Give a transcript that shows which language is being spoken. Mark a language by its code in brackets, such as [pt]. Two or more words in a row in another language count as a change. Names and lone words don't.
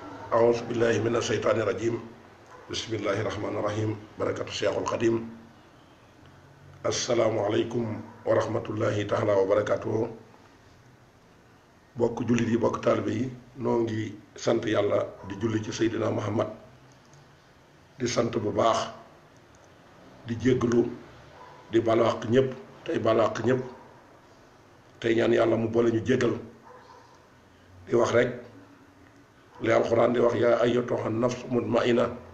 [ar] أعوذ بالله من الشيطان الرجيم بسم الله الرحمن الرحيم بركة الشيخ القديم السلام عليكم ورحمة الله تعالى وبركاته [wo] bokk jullit yi bokk taalibe yi noo ngi sant yàlla di julli ci Seydina Muhammad di sant bu baax di jégglu di balu àq ñëpp tey balu àq ñëpp tey ñaan yàlla mu boole ñu jéggal di wax rek li alxuraan di wax [ar] يا أيتها النفس المطمئنة